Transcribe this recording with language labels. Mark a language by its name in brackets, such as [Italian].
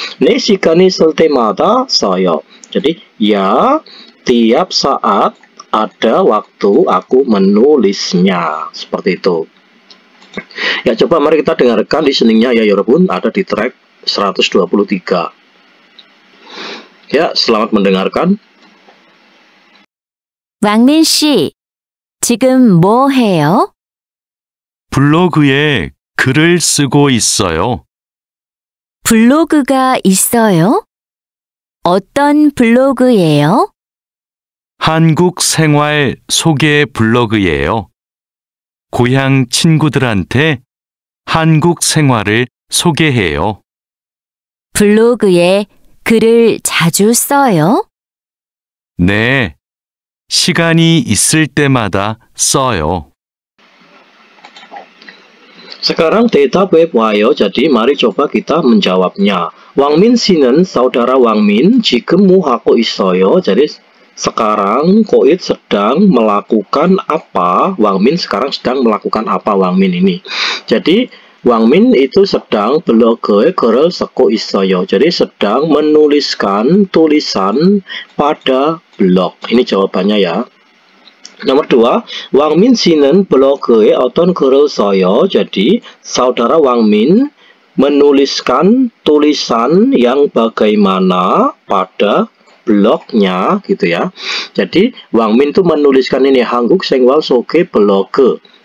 [Korean] 내 시간이 있을 때마다 써요. [Indonesian] Jadi ya, tiap saat ada waktu aku menulisnya. Seperti itu. Ya, coba mari kita dengarkan listeningnya ya 여러분. Ada di track 123. Ya, selamat mendengarkan. [Korean] 왕민 씨, 지금 뭐 해요? 블로그에 글을 쓰고 있어요. 블로그가 있어요? 어떤 블로그예요? 한국 생활 소개 블로그예요. 고향 친구들한테 한국 생활을 소개해요. 블로그에 글을 자주 써요? 네, 시간이 있을 때마다 써요. Sekarang 대답해 봐요. [Indonesian] Jadi mari coba kita menjawabnya. [Korean] Wang Min 씨는 saudara Wang Min 지금 뭐 하고 있어요. [Indonesian] Jadi sekarang Koit sedang melakukan apa? Wang Min sekarang sedang melakukan apa Wang Min ini? Jadi Wang Min itu sedang [Korean] 블로그에 글을 쓰고 있어요. [Indonesian] Jadi sedang menuliskan tulisan pada blog. Ini jawabannya ya. [Korean] Nomor 2, Wang Min 씨는 블로그에 어떤 글을 써요. [Indonesian] Jadi saudara Wang Min menuliskan tulisan yang bagaimana pada blognya gitu ya. Jadi Wang Min tuh menuliskan ini [Korean] 한국 생활 소개 블로그.